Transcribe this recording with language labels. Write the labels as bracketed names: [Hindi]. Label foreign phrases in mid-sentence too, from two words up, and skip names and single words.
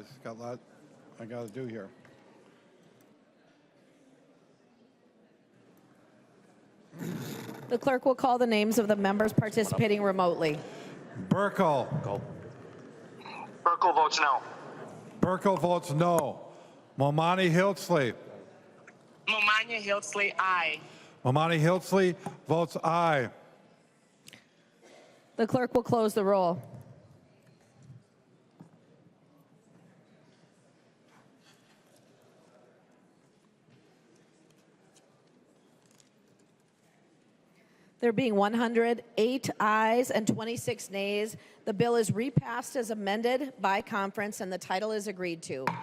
[English] Got a lot I got to do here. The clerk will call the names of the members participating remotely. Burkle. Burkle votes no. Burkle votes no. Momani Hiltsley. Momani Hiltsley, aye. Momani Hiltsley votes aye. The clerk will close the roll. There being 108 ayes and 26 nays, the bill is repassed as amended by conference and the title is agreed to.